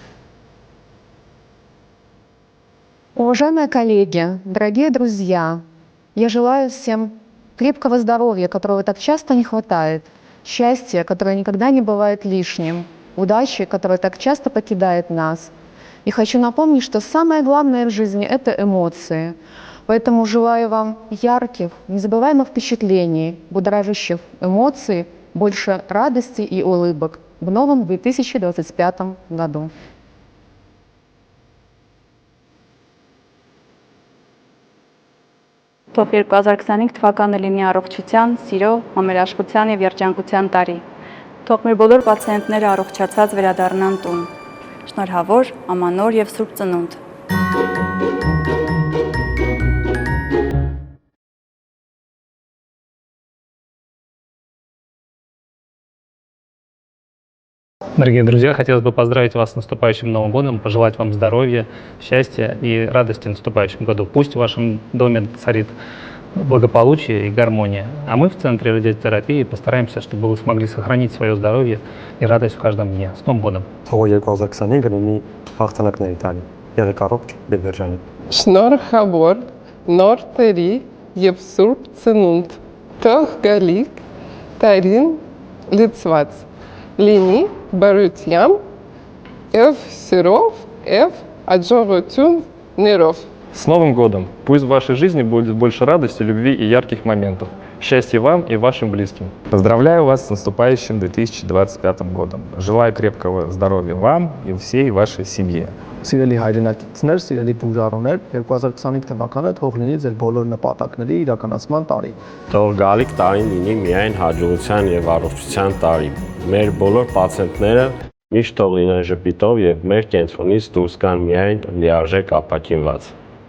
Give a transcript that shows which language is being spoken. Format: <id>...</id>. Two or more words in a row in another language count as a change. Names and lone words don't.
<ru>Уважаемые коллеги, дорогие друзья, я желаю всем крепкого здоровья, которого так часто не хватает, счастья, которое никогда не бывает лишним, удачи, которая так часто покидает нас. И хочу напомнить, что самое главное в жизни – это эмоции. Поэтому желаю вам ярких, незабываемых впечатлений, будоражащих эмоций, больше радости и улыбок в новом 2025 году.</ru> <hy>Թող 2025 թվականը լինի առողջության, սիրո, համերաշխության և երջանկության տարի։ Թող մեր բոլոր պացիենտները առողջացած վերադառնան տուն։ Շնորհավոր, ամանոր և սուրբ ծնունդ։</hy> <ru>Дорогие друзья, хотелось бы поздравить вас с наступающим Новым годом, пожелать вам здоровья, счастья и радости в наступающем году. Пусть в вашем доме царит благополучие и гармония. А мы в Центре радиотерапии постараемся, чтобы вы смогли сохранить свое здоровье и радость в каждом дне. С Новым годом!</ru> <hy>Շնորհավոր, նոր տերի և սուրբ ծնունդ, թող գալիք տարին լցված, լինի բարությամբ և սիրով և աջակցություններով։</hy> <ru>С Новым годом! Пусть в вашей жизни будет больше радости, любви и ярких моментов. Счастья вам и вашим близким. Поздравляю вас с наступающим 2025 годом. Желаю крепкого здоровья вам и всей вашей семье.</ru> <hy>Սիրելի հայրենակիցներ, սիրելի բուժարոներ, 2025 թվականը թող լինի ձեր բոլոր նպատակների իրականացման տարի։ Թող գալիք տարին լինի միայն հաջողության և առողջության տարի։ Մեր բոլոր պացիենտները միշտ թող լինեն ժպիտով և մեր կենտրոնից դուրս գան միայն լիարժեք ապաքինված։</hy>